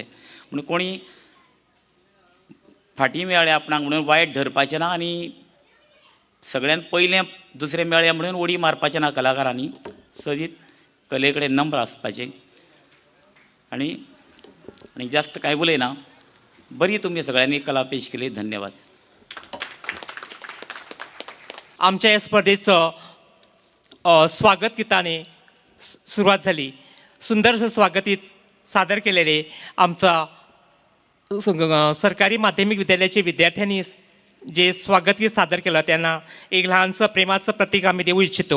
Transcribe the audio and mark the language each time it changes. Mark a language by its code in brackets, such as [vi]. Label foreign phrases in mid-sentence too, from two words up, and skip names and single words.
[kok] म्हणून कोणी फाटीं मेळ्ळे आपणाक म्हणून वायट धरपाचें ना, आनी सगळ्यान पयलें दुसरें मेळ्ळें म्हणून उडी मारपाचें ना कलाकारांनी. सदीत कले कडेन नम्र आसपाचें. आनी जास्त कांय उलयना, बरी तुमी सगळ्यांनी कला पेश केली. [mr] धन्यवाद. आमच्या ह्या स्पर्धेचं स्वागत गीताने सुरुवात झाली. सुंदरसं स्वागत गीत सादर केलेले आमचा सरकारी माध्यमिक विद्यालयाचे विद्यार्थ्यांनी जे स्वागत गीत सादर केलं त्यांना एक लहानसं प्रेमाचं प्रतीक आम्ही देऊ इच्छितो.